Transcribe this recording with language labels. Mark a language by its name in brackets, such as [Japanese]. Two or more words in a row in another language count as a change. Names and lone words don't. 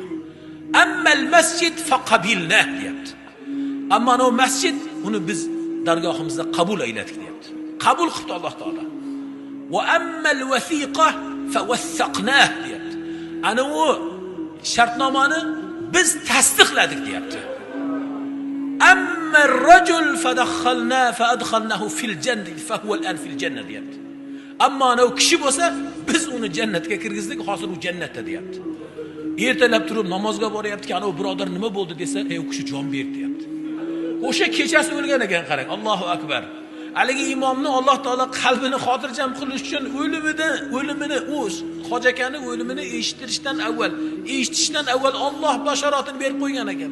[Arabic] أما المسجد فقبلناه [Uzbek] deyapti. Ammo o masjid uni biz dargohimizda qabul ayladik deyapti. Qabul qildi Alloh taolo. [Arabic] وأما الوثيقة فوثقناها [Uzbek] deyapti. Ana u shartnomani biz tasdiqladik deyapti. [Arabic] أما الرجل فدخلنا فأدخلناه في الجنة فهو الآن في الجنة deyapti. [Uzbek] Ammo ana u kishi bo'lsa, biz uni jannatga kirgizdik, hozir u jannatda deyapti. Ertalab turib namozga boryapti-ki, ana u birodar nima bo'ldi desa, ey u kishi jon berdi deyapti. O'sha kechasi o'lgan ekan, qarang. [Arabic] الله أكبر. [Uzbek] Haligi imomni Alloh taolo qalbini xotirjam qilish uchun o'limini, hoji akani o'limini eshitishdan avval Alloh bashoratini berib qo'ygan ekan.